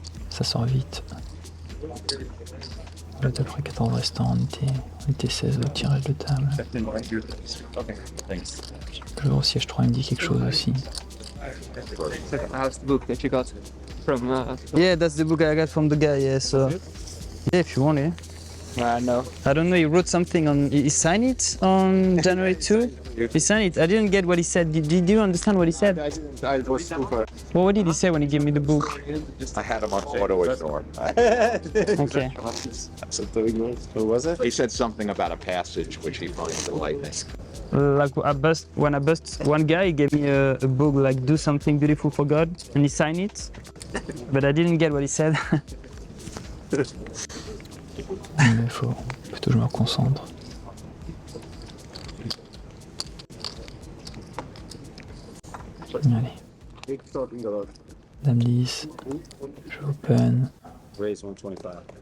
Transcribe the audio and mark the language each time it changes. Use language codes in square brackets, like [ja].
[fr] Ça sort vite. Là, après 14 restants, on était 16 au tirage de table. Le joueur au siège 3 il me dit quelque chose aussi. [en] Yeah, that's the book I got from the guy, yeah, so... Yeah, if you want it. No. I don't know, he wrote something on... He signed it on January 2? He signed it. I didn't get what he said. Did you understand what he said? Well, what did he say when he gave me the book? I had him on auto ignore. Okay. Who was it? He said something about a passage which he finds enlightening. Like when I bust one guy, he gave me a book like "Do Something Beautiful for God" and he signed it, but I didn't get what he said. [fr] Mais faut plutôt que je me reconcentre. Allez. Dame 10. Je open. [en] Raise 125.